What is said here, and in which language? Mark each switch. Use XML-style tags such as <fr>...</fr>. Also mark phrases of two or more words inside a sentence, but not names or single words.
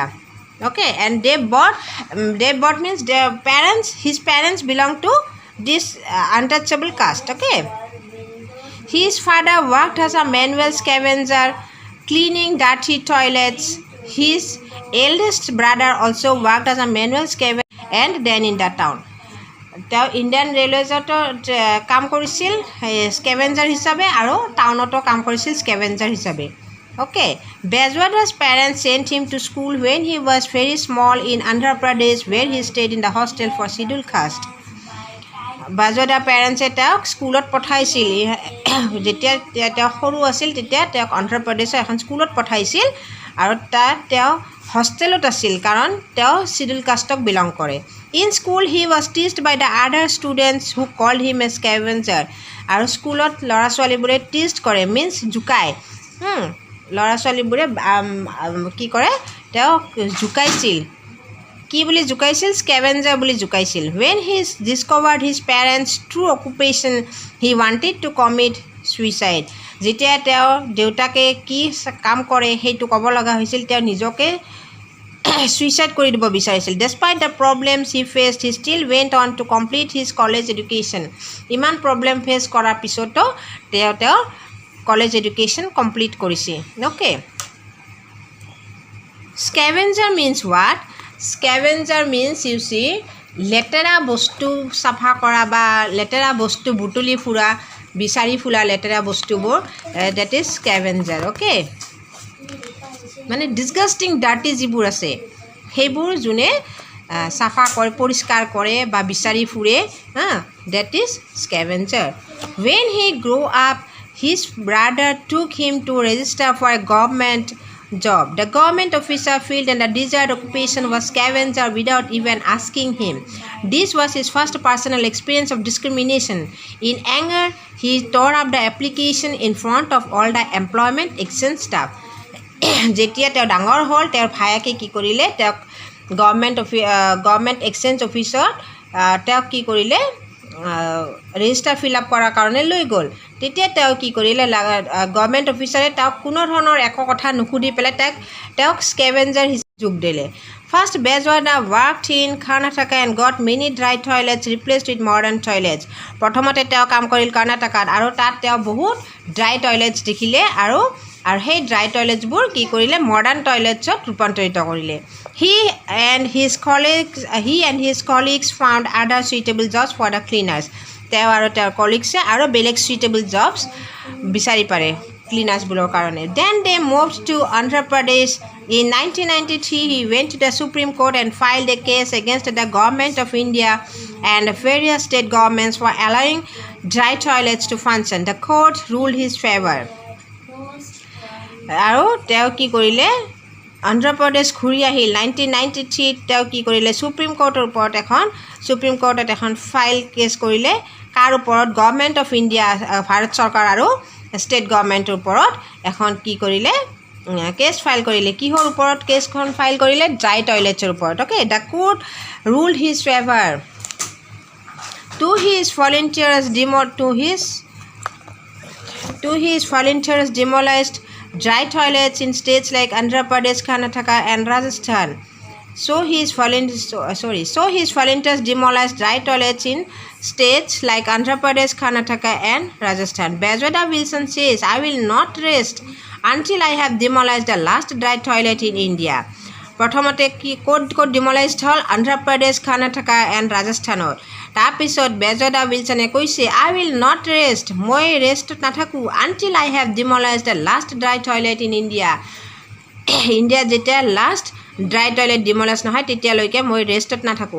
<en>Okay, and they both means their parents, his parents belong to this untouchable caste. Okay, his father worked as a manual scavenger cleaning dirty toilets. His eldest brother also worked as a manual scavenger and then in the town.</en> <as>তেওঁ ইণ্ডিয়ান ৰেলৱেজতো কাম কৰিছিল স্কেভেঞ্জাৰ হিচাপে আৰু টাউনতো কাম কৰিছিল স্কেভেঞ্জাৰ হিচাপে.</as> <en>Okay, Bezwada's parents sent him to school when he was very small in Andhra Pradesh, where he stayed in the hostel for scheduled caste.</en> <as>Bezwada parents তেওঁক স্কুলত পঠাইছিল যেতিয়া তেওঁ সৰু আছিল তেতিয়া তেওঁক অন্ধ্ৰ প্ৰদেশৰ এখন স্কুলত পঠাইছিল আৰু তাত তেওঁ হোষ্টেলত আছিল কাৰণ তেওঁ শিডিউল কাষ্টক বিলং কৰে.</as> <en>In school he was teased by the other students who called him a scavenger.</en> <as>আৰু স্কুলত ল'ৰা ছোৱালীবোৰে টিষ্ট কৰে মিন্স জুকায়. ল'ৰা ছোৱালীবোৰে কি কৰে তেওঁক জুকাইছিল. কি বুলি জুকাইছিল? স্কেভেঞ্জাৰ বুলি জুকাইছিল.</as> <en>When he discovered his parents' true occupation, he wanted to commit suicide.</en> <as>যেতিয়া তেওঁ দেউতাকে কি কাম কৰে সেইটো ক'ব লগা হৈছিল তেওঁ নিজকে suicide কৰি দিব বিচাৰিছিল.</as> <en>Despite the problems he faced, he still went on to complete his college education.</en> <as>ইমান</as> <en>problem face</en> <as>কৰাৰ পিছতো তেওঁ</as> <en>college education complete</en> <as>কৰিছে.</as> <en>Okay, scavenger means what? scavenger means you see</en> <as>লেতেৰা বস্তু চাফা কৰা বা লেতেৰা বস্তু বুটলি ফুৰা বিচাৰি ফুৰা লেতেৰা বস্তুবোৰ</as> <en>that is scavenger.</en> <as>অ'কে, মানে</as> <en>disgusting dirty</en> <as>যিবোৰ আছে সেইবোৰ যোনে চাফা কৰে পৰিষ্কাৰ কৰে বা বিচাৰি ফুৰে</as> <en>that is scavenger. When he grew up, his brother took him to register for a government job. The government officer felt and the desired occupation was scavenger without even asking him. This was his first personal experience of discrimination. In anger, he tore up the application in front of all the employment exchange staff.</en> <as>যেতিয়া তেওঁ ডাঙৰ হ'ল তেওঁৰ ভায়েকে কি কৰিলে তেওঁক</as> <en>government exchange office</en> <as>তেওঁক কি কৰিলে</as> <en>register fill up</en> <as>কৰাৰ কাৰণে লৈ গ'ল. তেতিয়া তেওঁ কি কৰিলে</as> <en>government officer</en> <as>তেওঁক কোনো ধৰণৰ একো কথা নুসুধি পেলাই তেওঁক স্কেভেঞ্জাৰ হিচাপে যোগ দিলে.</as> <en>First, Bezwada worked in Karnataka and got many dry toilets replaced with modern toilets.</en> <as>প্ৰথমতে তেওঁ কাম কৰিল কৰ্ণাটকাত আৰু তাত তেওঁ বহুত</as> <en>dry toilets</en> <as>দেখিলে আৰু সেই</as> <en>dry toilets</en> <as>কি কৰিলে</as> <en>modern toilets</en> <as>ৰূপান্তৰিত কৰিলে.</as> <en>He and his colleagues found other suitable jobs for the cleaners.</en> <as>তেওঁ আৰু তেওঁৰ কলিগছে আৰু বেলেগ</as> <en>suitable jobs</en> <as>বিচাৰি পাৰে ক্লিনাৰ্ছবোৰৰ কাৰণে.</as> <en>Then they moved to Andhra Pradesh. In 1993, he went to the Supreme Court and filed a case against the government of India and various state governments for allowing dry toilets to function. The court ruled his favor.</en> <as>আৰু তেওঁ কি কৰিলে অন্ধ্ৰ প্ৰদেশ ঘূৰি আহিল 1993 তেওঁ কি কৰিলে সুপ্ৰিম কোৰ্টত এখন</as> <en>file case</en> <as>কৰিলে কাৰ ওপৰত গভৰ্ণমেণ্ট অফ ইণ্ডিয়া ভাৰত চৰকাৰ আৰু</as> <en>state government</en> <as>ওপৰত এখন কি কৰিলে</as> <en>case file</en> <as>কৰিলে. কিহৰ ওপৰত</as> <en>case file</en> <as>কৰিলে?</as> <en>dry toilets</en> <as>ওপৰত.</as> <en>Okay, the court ruled his favor. To his volunteers demolished dry toilets in states like Andhra Pradesh, Karnataka and Rajasthan. So his volunteers demolished dry toilets in states like Andhra Pradesh, Karnataka and Rajasthan. Bezwada Wilson says, I will not rest until I have demolished the last dry toilet in India.</en> <as>প্ৰথমতে কি ক'ত ডিমলাইজড হ'ল? অন্ধ্ৰ প্ৰদেশ, কৰ্ণাটকা এণ্ড ৰাজস্থানত. তাৰপিছত বেজৱাডা উইলছনে কৈছে</as> <en>I will not rest</en> <as>মই ৰেষ্টত নাথাকোঁ</as> <en>until I have demolished the last dry toilet in India</en> <as>ইণ্ডিয়াত যেতিয়া</as> <en>last dry toilet demolish</en> <as>নহয় তেতিয়ালৈকে মই ৰেষ্টত নাথাকোঁ</as>